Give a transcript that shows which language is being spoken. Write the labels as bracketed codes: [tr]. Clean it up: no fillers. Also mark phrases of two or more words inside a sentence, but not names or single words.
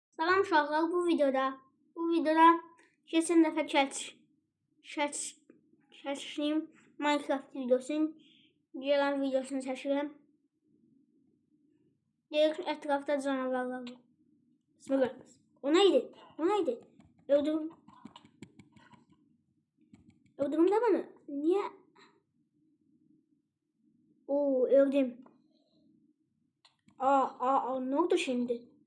[az] Salam uşaqlar, bu videoda keçən dəfə çəkdiyim Minecraft videosunun gələn videosunu çəkirəm. Deyək ətrafda canavarlar var. [tr] Bismillah. O neydi? Öldürdüm de bana. Niye? Oo, öldüm. Ne oldu şimdi?